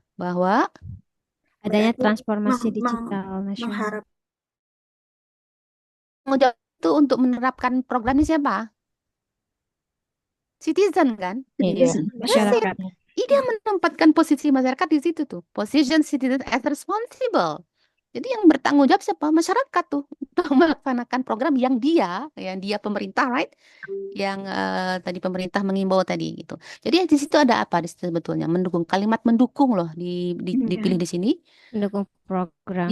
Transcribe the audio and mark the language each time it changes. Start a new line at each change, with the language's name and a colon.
Indonesian: Bahwa Adanya Berarti transformasi meng- meng- digital nasional. mengharap tanggung jawab itu untuk menerapkan program ini siapa? Citizen kan? Iya,
English: Citizen. That's it.
Indonesian: masyarakat. Dia menempatkan posisi masyarakat di situ tuh.
English: Position citizen as responsible.
Indonesian: Jadi yang bertanggung jawab siapa? Masyarakat tuh untuk melaksanakan program yang dia pemerintah,
English: right?
Indonesian: Yang tadi pemerintah mengimbau tadi gitu. Jadi di situ ada apa di situ sebetulnya? Mendukung, kalimat mendukung loh dipilih di sini. Mendukung program.